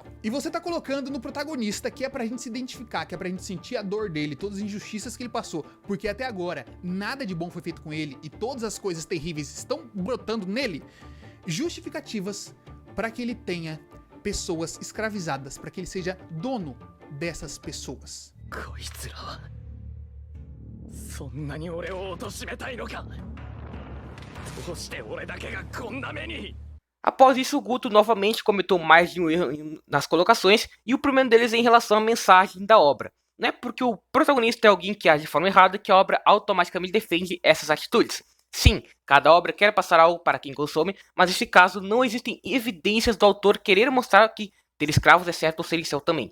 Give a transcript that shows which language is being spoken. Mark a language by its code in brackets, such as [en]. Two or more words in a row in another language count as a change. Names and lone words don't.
[pt] E você tá colocando no protagonista que é pra gente se identificar, que é pra gente sentir a dor dele, todas as injustiças que ele passou, porque até agora nada de bom foi feito com ele e todas as coisas terríveis estão brotando nele, justificativas para que ele tenha pessoas escravizadas, para que ele seja dono dessas pessoas. [ja] こいつらはそんなに俺を貶めたいのか。どうして俺だけがこんな目に。 [pt] Após isso, o Guto novamente cometeu mais de um erro nas colocações, e o primeiro deles é em relação à mensagem da obra. Não é porque o protagonista é alguém que age de forma errada que a obra automaticamente defende essas atitudes. Sim, cada obra quer passar algo para quem consome, mas nesse caso não existem evidências do autor querer mostrar que ter escravos é certo ou ser incel também.